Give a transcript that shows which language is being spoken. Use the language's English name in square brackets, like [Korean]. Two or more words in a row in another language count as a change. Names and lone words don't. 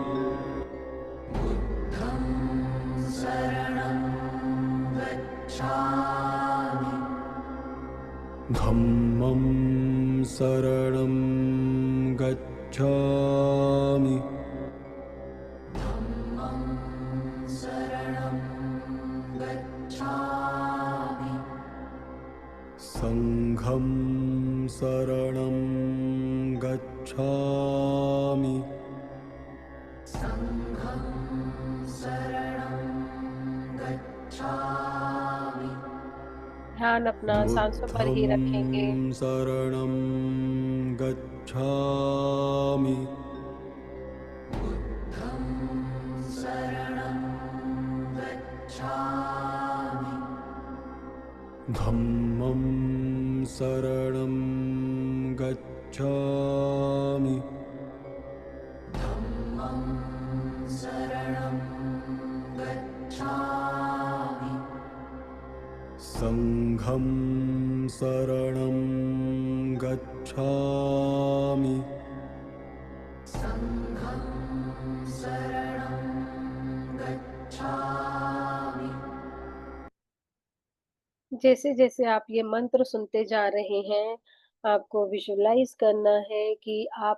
[Pali] धम्मं शरणं गच्छामि। संघं शरणं गच्छामि। [Hindi] ध्यान अपना साँसों पर [Pali] बुद्धं [Hindi] ही रखेंगे। [Pali] शरणं गच्छामि। धम्मं शरणं गच्छामि। संघं शरणं गच्छामि। [Hindi] जैसे-जैसे आप ये मंत्र सुनते जा रहे हैं, आपको विजुअलाइज़ करना है कि आप